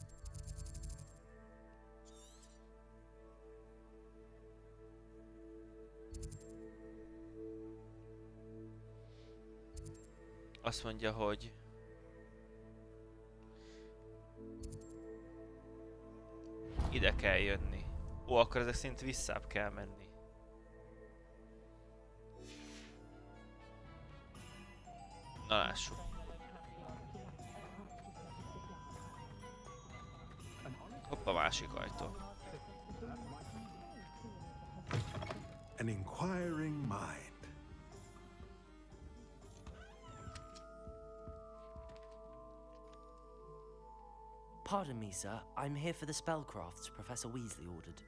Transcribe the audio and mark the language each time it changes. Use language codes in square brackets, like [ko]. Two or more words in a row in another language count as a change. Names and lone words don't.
[hu] Azt mondja, hogy ide kell jönni. Ó, akkor ezek szerint visszább kell menni. Na lássuk. Hoppa, másik ajtó. [en] An inquiring mind. Pardon me, sir. I'm here for the spellcrafts Professor Weasley ordered.